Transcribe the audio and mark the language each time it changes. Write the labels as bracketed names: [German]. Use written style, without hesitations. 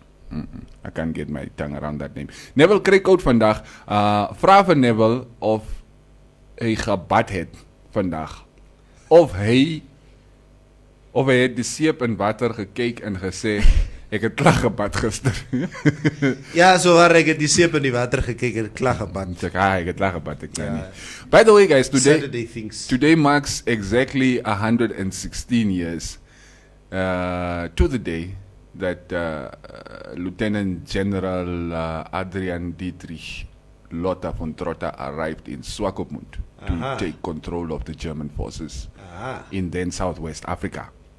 [English] I can't get my tongue around that name. [Afrikaans] Neville kry koud vandag. Vra vir Neville of hy gebad het vandag. Of hy het die seep in water gekyk en gesê ek het klag gebad gister. Ja, so waar ek het die seep in die water gekyk en klag gebad. Ek het klag gebad ek nie. [English] By the way guys, today marks exactly 116 years to the day that Lieutenant General Adrian Dietrich Lothar von Trotta arrived in Swakopmund to take control of the German forces in then Southwest Africa.